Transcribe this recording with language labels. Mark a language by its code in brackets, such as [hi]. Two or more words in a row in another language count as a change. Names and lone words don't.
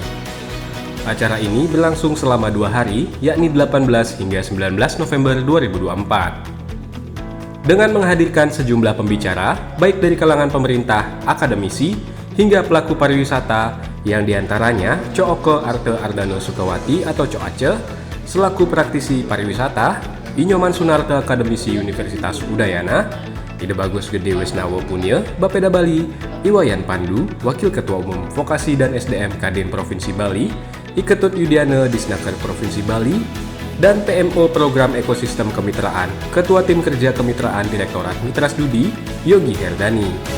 [id] Acara ini berlangsung selama 2 hari, yakni 18 hingga 19 November 2024. Dengan menghadirkan sejumlah pembicara, baik dari kalangan pemerintah, akademisi, hingga pelaku pariwisata, yang diantaranya Cooko Arte Ardano Sukawati atau Coace, selaku praktisi pariwisata, Inyoman Sunarto Akademisi Universitas Udayana, Ide Bagus Gede Wesnawo Punya, Bapeda Bali, Iwayan Pandu, Wakil Ketua Umum Vokasi dan SDM Kadin Provinsi Bali, Iketut Yudiana Disnaker Provinsi Bali, dan PMO Program Ekosistem Kemitraan, Ketua Tim Kerja Kemitraan Direktorat Mitra Studi, Yogi Herdani.